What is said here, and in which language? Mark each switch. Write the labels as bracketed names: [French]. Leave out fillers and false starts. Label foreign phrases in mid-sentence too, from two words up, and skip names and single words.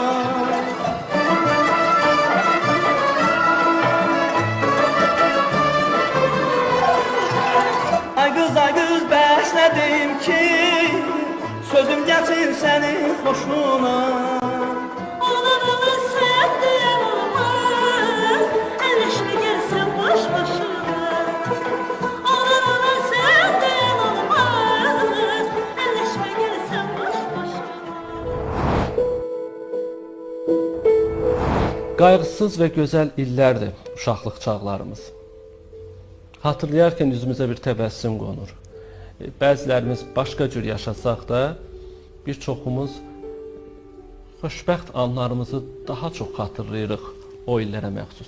[Azerbaijani] Ay qız bəs nə deyim ki, sözüm gəlsin sənin xoşuna. [Turkish] Oğlan oğlan sen diyen olmaz. Eleşme gelsen boş boşuna. Oğlan oğlan sen diyen olmaz. Eleşme gelsen boş boşuna. [Azerbaijani] Qayğısız və gözəl illərdir uşaqlıq çağlarımız. Hatırlayarkən üzümüzə bir təbəssüm qonur. Bəzilərimiz başqa cür yaşasaq da, bir çoxumuz xoşbəxt anlarımızı daha çox xatırlayırıq o illərə məxsus.